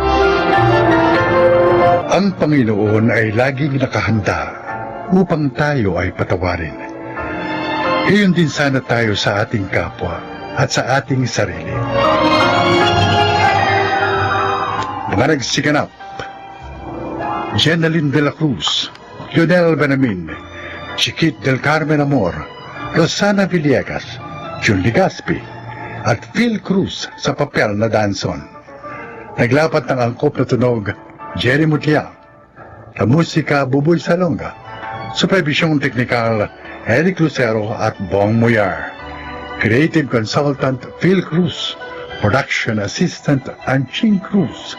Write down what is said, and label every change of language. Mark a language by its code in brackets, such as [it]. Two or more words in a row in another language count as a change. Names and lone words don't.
[tl] Ang Panginoon ay laging nakahanda upang tayo ay patawarin. Iyon din sana tayo sa ating kapwa at sa ating sarili. Mga nagsiganap, Jenaline de la Cruz, Lionel Benamin, Chiquit del Carmen Amor, Rosana Villegas, Jun Ligaspi, at Phil Cruz sa papel na Danson. Naglapat ng angkop na tunog, Jerry Mutlia. La musika, Buboy Salonga. Supervisyong teknikal, Eric Lucero at Bong Muyar. [en] Creative Consultant, Phil Cruz. Production Assistant, Anching Cruz.